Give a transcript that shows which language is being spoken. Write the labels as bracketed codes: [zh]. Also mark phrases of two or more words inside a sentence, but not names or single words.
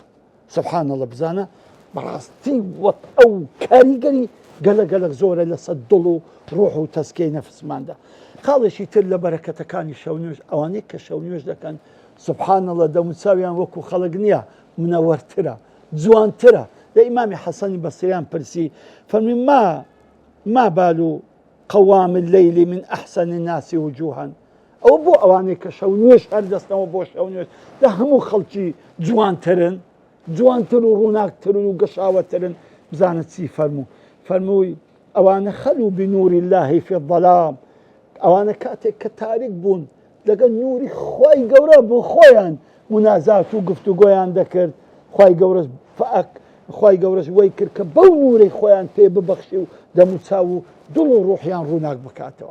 [ckb] سبحان الله، بزانە بەڕاستی ئەو کاریگەری گەلە زۆرە لەسەر دڵ و ڕۆح و تەسکیەی نەفسماندا. خاڵێکی تر لە بەرەکەتەکانی شەو نوێژ ئەوانەی کە شەو نوێژ دەکەن، سبحان الله، دەموچاویان وەکو خەڵک نییە، منەوەرترە، جوانترە. لە ئیمامی حەسەنی بەسرییان پرسی، فەرمی [ar] ما بال قوام الليل من أحسن الناس وجوها. [ckb] ئەو بۆ ئەوانەی کە شەو نوێژ هەردەستنەوە بۆ شەو نوێژ لە هەموو خەڵکی جوانتر و ڕووناکترن و گەشاوەترن. بزانە چی فەرمووی ئەوانە [ar] خەلوو بنووری الله فی الظەلام، [ckb] ئەوانە کاتێک کە تاریک بوون لەگەڵ نووری خوای گەورە بۆ خۆیان منازات و گفتوگۆیان دەکرد، خوای گەورەش وەی کرد کە بەو نوورەی خۆیان پێ ببەخشی و دەموچاو و دڵ و ڕوحیان ڕووناک بکاتەوە.